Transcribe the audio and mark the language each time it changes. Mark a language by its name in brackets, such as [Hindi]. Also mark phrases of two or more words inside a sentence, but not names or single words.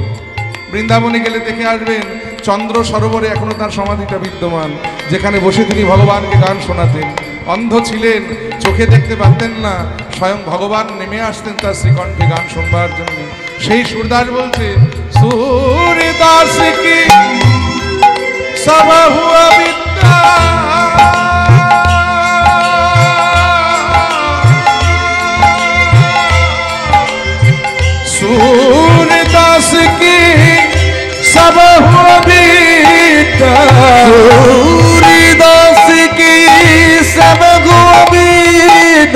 [Bangla] বৃন্দাবনে গেলে দেখে আসবেন, চন্দ্র সরোবরে এখনো তার সমাধিটা বিদ্যমান, যেখানে বসে তিনি ভগবানকে গান শোনাতেন। অন্ধ ছিলেন, চোখে দেখতে পারতেন না, স্বয়ং ভগবান নেমে আসতেন তার শ্রীকণ্ঠে গান শুনবার জন্য। সেই সুরদাস বলছে, [Hindi] सूरदास की सब हुआ विद्या, सूरदास की सब हुआ बीता, सूरदास की सब हुआ बीता।